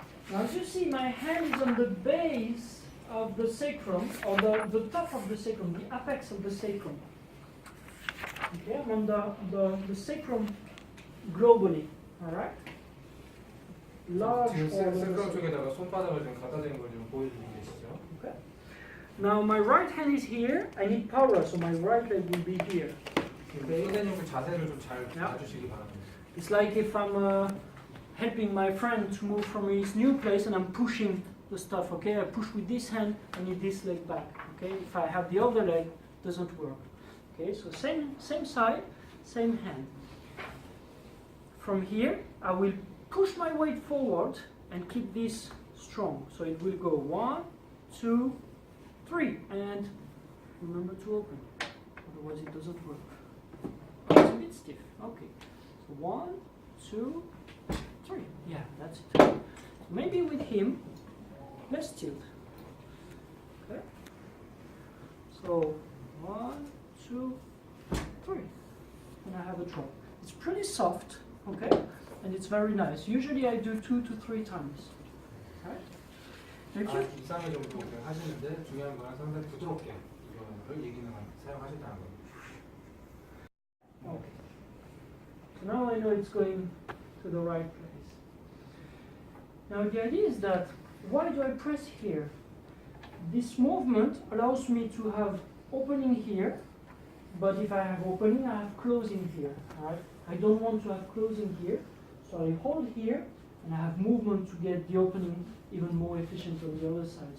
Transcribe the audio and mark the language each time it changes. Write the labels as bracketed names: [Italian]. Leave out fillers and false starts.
[English] Now as you see, my hand is on the base of the sacrum, or the top of the sacrum, the apex of the sacrum. Okay, I'm on the sacrum globally, alright? Large [Korean] 지금 [English] part of the 센트럴 sacrum. [Korean] 쪽에다가 손바닥을 좀 갖다 대는 걸 좀 보여주고 계시죠. [English] Okay. Now my right hand is here. I need power, so my right leg will be here. Okay. [Korean] 선생님 그 자세를 좀 잘 봐주시기 바랍니다. [English] It's like if I'm helping my friend to move from his new place and I'm pushing the stuff. Okay, I push with this hand. I need this leg back. Okay, if I have the other leg, it doesn't work. Okay, so same side, same hand. From here, I will push my weight forward and keep this strong. So it will go 1, 2, 3, and remember to open. Otherwise, it doesn't work. Oh, it's a bit stiff. Okay. So 1, 2, 3. Yeah, that's it. So maybe with him, let's tilt. Okay. So 1, 2, 3, and I have a drop. It's pretty soft, okay, and it's very nice. Usually I do 2 to 3 times. Right? Thank you. [Korean] 이상의 정도 하시는데 중요한 건 상당히 부드럽게 이거를 이 기능을 사용하신다는 겁니다. [English] Okay. So now I know it's going to the right place. Now the idea is that why do I press here? This movement allows me to have opening here. But if I have opening, I have closing here. Right? I don't want to have closing here, so I hold here, and I have movement to get the opening even more efficient on the other side.